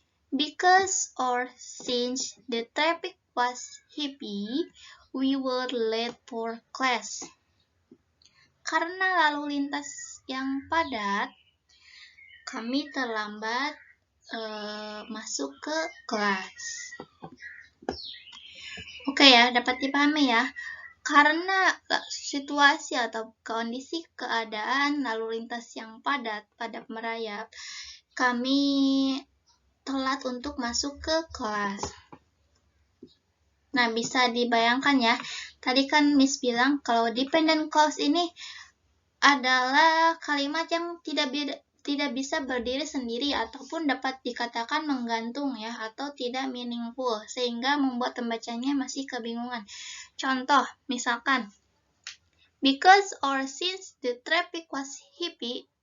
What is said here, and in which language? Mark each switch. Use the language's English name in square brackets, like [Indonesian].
[English] Because or since the traffic was heavy, we were late for class. [Indonesian] Karena lalu lintas yang padat, kami terlambat masuk ke kelas. Oke ya, dapat dipahami ya. Karena situasi atau kondisi keadaan lalu lintas yang padat merayap, kami telat untuk masuk ke kelas. Nah, bisa dibayangkan ya, tadi kan Miss bilang kalau dependent clause ini adalah kalimat yang tidak bisa berdiri sendiri ataupun dapat dikatakan menggantung ya, atau tidak meaningful, sehingga membuat pembacanya masih kebingungan. Contoh, misalkan, [English] because or since the traffic was heavy.